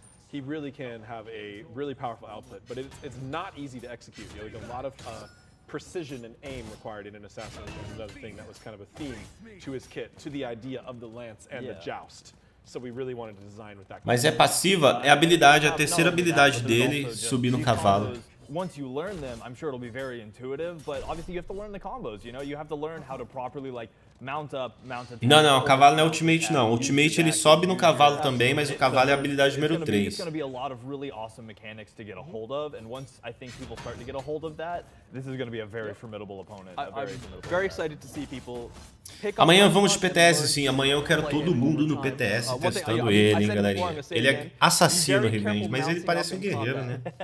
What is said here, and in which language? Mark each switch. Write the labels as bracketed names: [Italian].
[English] He really can have a really powerful output, but it's not easy to execute. You know, like a lot of precision and aim required in an assassination is another thing that was kind of a theme to his kit, to the idea of the lance and the joust. So we really wanted to design with that. [Portuguese] Mas é passiva, é a habilidade, a terceira habilidade dele, subir no cavalo. [English] Once you learn them, I'm sure it'll be very intuitive, but obviously you have to learn the combos, you have to learn how to properly like mount up, [Portuguese] Não, não, o cavalo não é ultimate não. O ultimate ele sobe no cavalo também, mas o cavalo é a habilidade número 3. [English] It's going to be a lot of really awesome mechanics to get a hold of, and once I think people start to get a hold of that, this is going to be a very formidable opponent. I'm very excited to see people pick up. [Portuguese] Amanhã vamos de PTS, sim. Amanhã eu quero todo mundo no PTS testando ele, hein, galerinha. Ele é assassino, Revenge, mas ele parece um guerreiro, né?